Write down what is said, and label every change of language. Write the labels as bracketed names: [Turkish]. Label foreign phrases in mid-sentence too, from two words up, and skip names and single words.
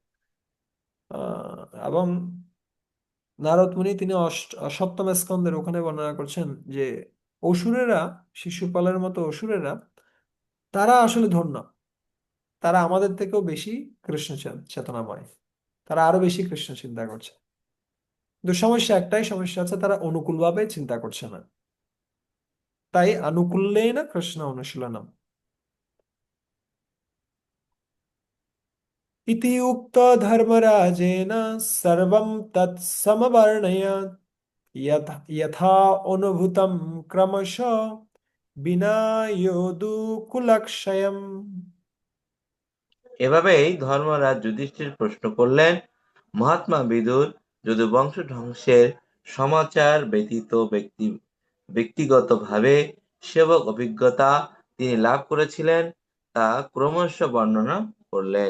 [Bangla] এবং নারদ মুনি তিনি সপ্তম স্কন্ধের ওখানে বর্ণনা করছেন যে অসুরেরা, শিশুপালের মতো অসুরেরা, তারা আসলে ধন্য, তারা আমাদের থেকেও বেশি কৃষ্ণ চেতনাময়, তারা আরো বেশি কৃষ্ণ চিন্তা করছে। কিন্তু সমস্যা একটাই, সমস্যা আছে, তারা অনুকূলভাবে চিন্তা করছে না। তাই [Sanskrit] আনুকূল্যেন কৃষ্ণ অনুশীলনম इति उक्त धर्मराजेन सर्वं तत्समवर्णयत् यथा अनुभूतं क्रमशः विना योदुकुलक्षयम्। [Bangla] এভাবেই ধর্মরাজ যুধিষ্ঠির প্রশ্ন করলেন, মহাত্মা বিদুর যদুবংশ ধ্বংসের সমাচার ব্যতীত ব্যক্তিগতভাবে সেবক অভিজ্ঞতা তিনি লাভ করেছিলেন, তা ক্রমশ বর্ণনা করলেন।